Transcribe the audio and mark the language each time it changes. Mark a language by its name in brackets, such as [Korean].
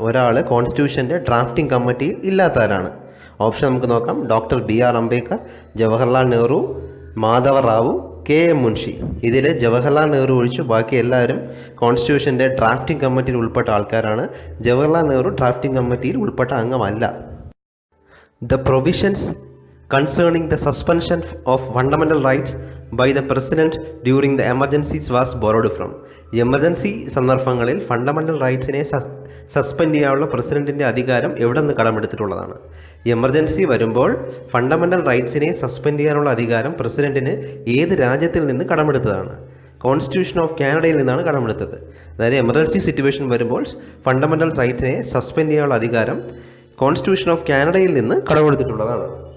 [Malayalam] ഒരാൾ കോൺസ്റ്റിറ്റ്യൂഷൻ്റെ ഡ്രാഫ്റ്റിംഗ് കമ്മിറ്റിയിൽ ഇല്ലാത്ത ആളാണ്. ഓപ്ഷൻ നമുക്ക് നോക്കാം. Doctor BR Ambedkar, Jawaharlal Nehru, Madhava Rao, KM Munshi. ഇതിൽ ജവഹർലാൽ നെഹ്റു ഒഴിച്ചു ബാക്കി എല്ലാവരും കോൺസ്റ്റിറ്റ്യൂഷൻ്റെ ഡ്രാഫ്റ്റിംഗ് കമ്മിറ്റിയിൽ ഉൾപ്പെട്ട ആൾക്കാരാണ്. ജവഹർലാൽ നെഹ്റു ഡ്രാഫ്റ്റിംഗ് കമ്മിറ്റിയിൽ ഉൾപ്പെട്ട അംഗമല്ല. [English] The provisions concerning the suspension of fundamental rights by the president during the emergencies was borrowed from. [Malayalam] Emergency സന്ദർഭങ്ങളിൽ ഫണ്ടമെൻ്റൽ റൈറ്റ്സിനെ സസ്പെൻഡ് ചെയ്യാനുള്ള പ്രസിഡൻറ്റിൻ്റെ അധികാരം എവിടെ നിന്ന് കടമെടുത്തിട്ടുള്ളതാണ്? എമർജൻസി വരുമ്പോൾ ഫണ്ടമെൻ്റൽ റൈറ്റ്സിനെ സസ്പെൻഡ് ചെയ്യാനുള്ള അധികാരം പ്രസിഡൻറ്റിന് ഏത് രാജ്യത്തിൽ നിന്ന് കടമെടുത്തതാണ്? കോൺസ്റ്റിറ്റ്യൂഷൻ ഓഫ് കാനഡയിൽ നിന്നാണ് കടമെടുത്തത്. അതായത് എമർജൻസി സിറ്റുവേഷൻ വരുമ്പോൾ ഫണ്ടമെൻ്റൽ റൈറ്റ്സിനെ സസ്പെൻഡ് ചെയ്യാനുള്ള അധികാരം കോൺസ്റ്റിറ്റ്യൂഷൻ ഓഫ് കാനഡയിൽ നിന്ന് കടമെടുത്തിട്ടുള്ളതാണ്.